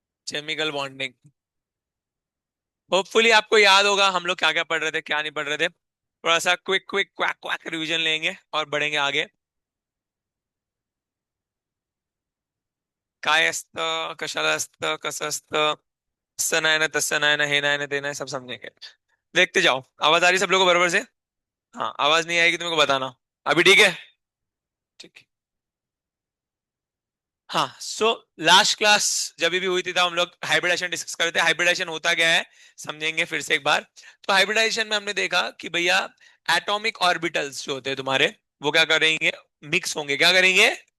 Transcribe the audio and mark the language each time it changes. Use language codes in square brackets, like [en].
[hi] Chemical bonding. Hopefully आपको याद होगा हम लोग क्या क्या पढ़ रहे थे, क्या नहीं पढ़ रहे थे। थोड़ा सा quick quick quack quack revision लेंगे और बढ़ेंगे आगे। [mr] काय असत, कशाला असत, कसं असतं, तसं नाही ना, तसं नाही ना, हे नाही ना, ते नाही, सब समझेंगे। [hi] देखते जाओ। आवाज आ रही सब लोगों को बराबर से? हाँ, आवाज नहीं आएगी तो मेरे को बताना। अभी ठीक है? ठीक है। हाँ, सो लास्ट क्लास जब भी हुई थी तब हम लोग हाइब्रिडेशन डिस्कस कर रहे थे। हाइब्रिडेशन होता क्या है समझेंगे फिर से एक बार। तो हाइब्रिडाइजेशन में हमने देखा कि भैया एटॉमिक ऑर्बिटल्स जो होते हैं तुम्हारे, वो क्या करेंगे? मिक्स होंगे। क्या करेंगे?